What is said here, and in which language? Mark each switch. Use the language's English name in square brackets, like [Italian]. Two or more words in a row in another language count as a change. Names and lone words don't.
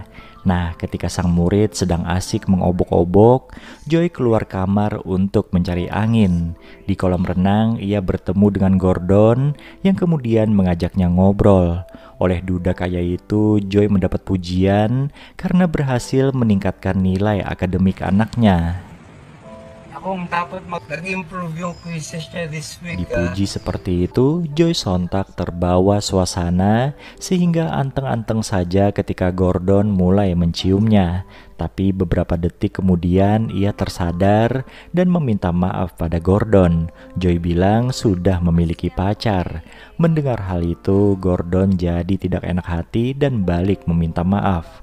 [Indonesian] Nah, ketika sang murid sedang asik mengobok-obok, Joy keluar kamar untuk mencari angin. Di kolam renang, ia bertemu dengan Gordon yang kemudian mengajaknya ngobrol. Oleh duda kaya itu, Joy mendapat pujian karena berhasil meningkatkan nilai akademik anaknya. [Filipino] Akong dapat mag-improve yung quizzes niya [English] this week. [Indonesian] Dipuji seperti itu, Joy sontak terbawa suasana sehingga anteng-anteng saja ketika Gordon mulai menciumnya. Tapi beberapa detik kemudian ia tersadar dan meminta maaf pada Gordon. Joy bilang sudah memiliki pacar. Mendengar hal itu, Gordon jadi tidak enak hati dan balik meminta maaf.